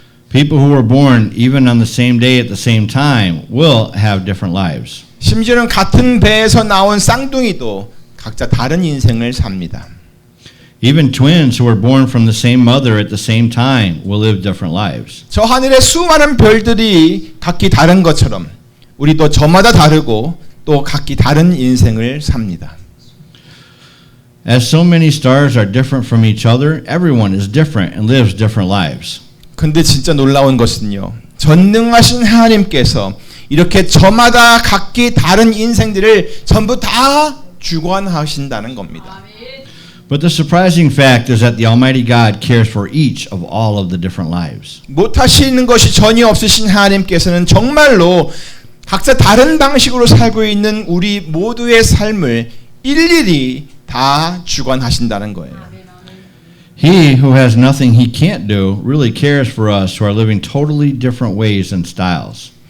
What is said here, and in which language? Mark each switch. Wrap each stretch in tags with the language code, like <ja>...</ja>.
<en>People who were born even on the same day at the same time will have different lives.</en> <ko>심지어는 같은 배에서 나온 쌍둥이도 각자 다른 인생을 삽니다.</ko> <en>Even twins who were born from the same mother at the same time will live different lives.</en> <ko>저 하늘의 수많은 별들이 각기 다른 것처럼 우리도 저마다 다르고 또 각기 다른 인생을 삽니다.</ko> <en>As so many stars are different from each other, everyone is different and lives different lives.</en> <ko>근데 진짜 놀라운 것은요. 전능하신 하나님께서 이렇게 저마다 각기 다른 인생들을 전부 다 주관하신다는 겁니다.</ko> <en>But the surprising fact is that the Almighty God cares for each of all of the different lives.</en> <ko>못하시는 것이 전혀 없으신 하나님께서는 정말로 각자 다른 방식으로 살고 있는 우리 모두의 삶을 일일이 다 주관하신다는 거예요.</ko> <en>He who has nothing he can't do really cares for us who are living totally different ways and styles.</en>